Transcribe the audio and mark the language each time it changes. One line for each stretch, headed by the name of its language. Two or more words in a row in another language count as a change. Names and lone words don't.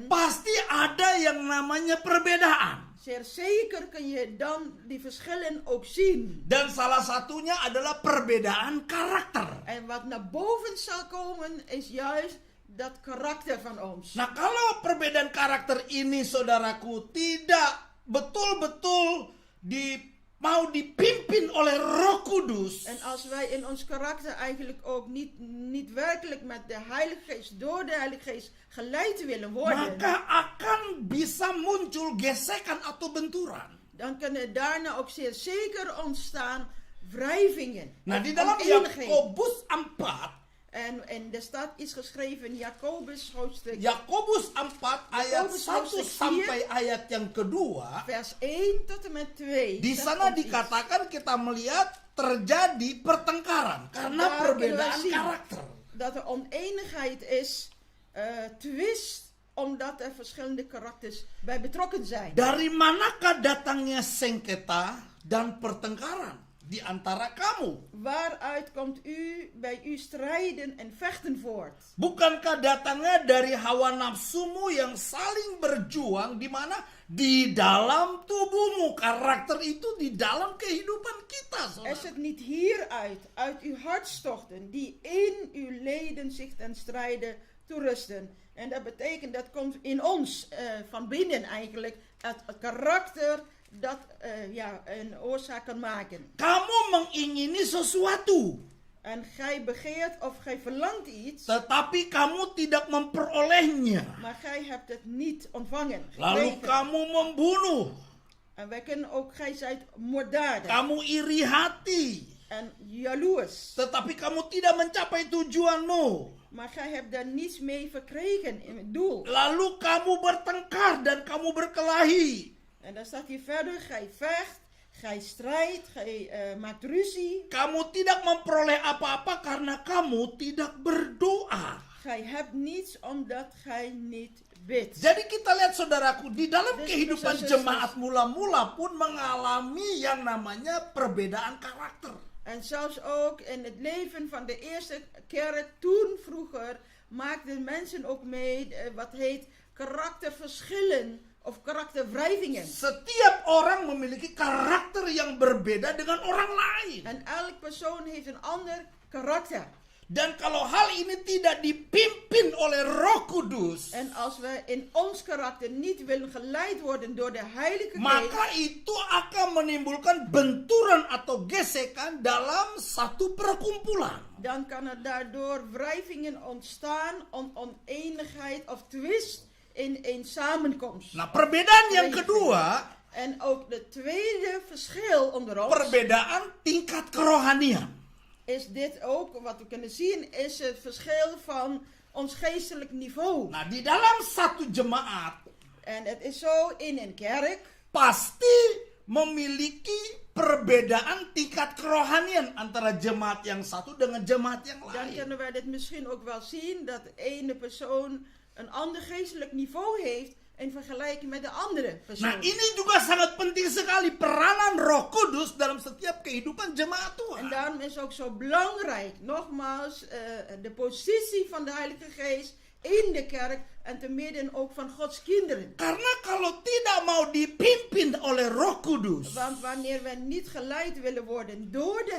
Indonesian: pasti ada yang namanya perbedaan.
Dutch: zeer zeker kun je dan die verschillen ook zien.
Indonesian: Dan salah satunya adalah perbedaan karakter.
Dutch: En wat naar boven zal komen is juist dat karakter van ons.
Indonesian: Nah, kalau perbedaan karakter ini, saudaraku, tidak betul-betul mau dipimpin oleh Roh Kudus,
Dutch: En als wij in ons karakter eigenlijk ook niet werkelijk met de Heilige Geest, door de Heilige Geest geleid willen worden,
Indonesian: maka akan bisa muncul gesekan atau benturan.
Dutch: dan kunnen daarna ook zeer zeker ontstaan wrijvingen.
Indonesian: Nah,
Dutch: of
Indonesian: di dalam
Dutch: oneenigheden.
Indonesian: Yakobus 4,
Dutch: En er staat iets geschreven in Jacobus hoofdstuk
Indonesian: Yakobus 4 ayat Yakobus 1
Dutch: hoofdstuk 4,
Indonesian: sampai ayat yang kedua,
Dutch: vers 1 tot en met 2.
Indonesian: di
Dutch: zegt
Indonesian: sana
Dutch: ons iets.
Indonesian: dikatakan kita melihat terjadi pertengkaran karena
Dutch: Daar kunnen wij
Indonesian: perbedaan
Dutch: zien
Indonesian: karakter.
Dutch: dat er oneenigheid is, twist omdat er verschillende karakters bij betrokken zijn.
Indonesian: Dari manakah datangnya sengketa dan pertengkaran di antara kamu?
Dutch: Waaruit komt bij u strijden en vechten voort?
Indonesian: Bukankah datangnya dari hawa nafsumu yang saling berjuang di mana di dalam tubuhmu? Karakter itu di dalam kehidupan kita,
Dutch: Is
Indonesian: saudara.
Dutch: het niet hieruit, uit uw hartstochten, die in uw leden zich ten strijde toerusten? En dat betekent, dat komt in ons, van binnen eigenlijk, het karakter dat een oorzaak kan maken.
Indonesian: Kamu mengingini sesuatu,
Dutch: En gij begeert of gij verlangt iets,
Indonesian: tetapi kamu tidak memperolehnya.
Dutch: maar gij hebt het niet ontvangen.
Indonesian: Lalu
Dutch: gekregen.
Indonesian: kamu membunuh,
Dutch: En wij kunnen ook, gij zijt moorddadig
Indonesian: kamu iri hati,
Dutch: en jaloers.
Indonesian: tetapi kamu tidak mencapai tujuanmu.
Dutch: Maar gij hebt daar niets mee verkregen in het doel.
Indonesian: Lalu kamu bertengkar dan kamu berkelahi.
Dutch: En dan staat hier verder, gij vecht, gij strijdt, gij maakt ruzie.
Indonesian: Kamu tidak memperoleh apa-apa karena kamu tidak berdoa.
Dutch: Gij hebt niets omdat gij niet bidt.
Indonesian: Jadi kita lihat saudaraku, di dalam
Dutch: Dus
Indonesian: kehidupan
Dutch: broers en
Indonesian: jemaat mula-mula pun mengalami yang namanya perbedaan karakter.
Dutch: En zelfs ook in het leven van de eerste kerk, toen vroeger, maakten mensen ook mee wat heet karakterverschillen of karakterwrijvingen.
Indonesian: Setiap orang memiliki karakter yang berbeda dengan orang lain.
Dutch: En elk persoon heeft een ander karakter.
Indonesian: Dan kalau hal ini tidak dipimpin oleh Roh Kudus,
Dutch: En als we in ons karakter niet willen geleid worden door de Heilige Geest,
Indonesian: maka itu akan menimbulkan benturan atau gesekan dalam satu perkumpulan.
Dutch: dan kan er daardoor wrijvingen ontstaan, oneenigheid of twist in een samenkomst.
Indonesian: Nah, perbedaan yang kedua,
Dutch: En ook de tweede verschil onder ons
Indonesian: perbedaan tingkat kerohanian.
Dutch: is dit ook, wat we kunnen zien, is het verschil van ons geestelijk niveau.
Indonesian: Nah, di dalam satu jemaat
Dutch: En het is zo in een kerk,
Indonesian: pasti memiliki perbedaan tingkat kerohanian antara jemaat yang satu dengan jemaat yang
Dutch: dan
Indonesian: lain.
Dutch: kunnen wij dit misschien ook wel zien, dat de ene persoon een ander geestelijk niveau heeft in vergelijking met de andere persoon.
Indonesian: Nah, ini juga sangat penting sekali peranan Roh Kudus dalam setiap kehidupan jemaat
Dutch: En
Indonesian: Tuhan.
Dutch: daarom is ook zo belangrijk, nogmaals, de positie van de Heilige Geest in de kerk en te midden ook van Gods kinderen.
Indonesian: Karena kalau tidak mau dipimpin oleh Roh Kudus,
Dutch: Want wanneer wij niet geleid willen worden door de